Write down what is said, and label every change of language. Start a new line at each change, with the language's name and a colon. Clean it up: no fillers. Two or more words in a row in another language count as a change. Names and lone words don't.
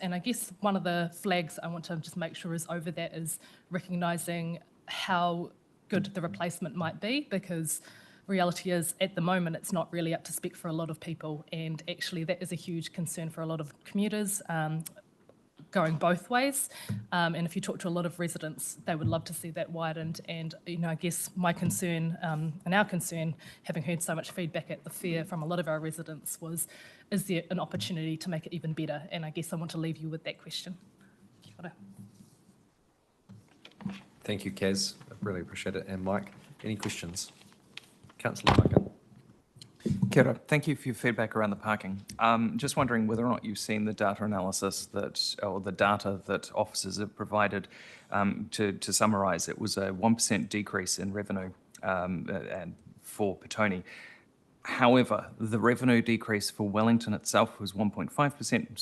English: And I guess one of the flags I want to just make sure is over that is recognising how good the replacement might be, because reality is, at the moment, it's not really up to spec for a lot of people, and actually that is a huge concern for a lot of commuters, going both ways. And if you talk to a lot of residents, they would love to see that widened. And, I guess my concern and our concern, having heard so much feedback at the fair from a lot of our residents, was, is there an opportunity to make it even better? And I guess I want to leave you with that question.
Māori: Kia ora.
English: Thank you, Kaz. I really appreciate it. And Mike, any questions? Councillor Duncan.
Māori: Kia ora.
English: Thank you for your feedback around the parking. Just wondering whether or not you've seen the data analysis or the data that officers have provided. To summarise, it was a 1% decrease in revenue and for Petone. However, the revenue decrease for Wellington itself was 1.5%.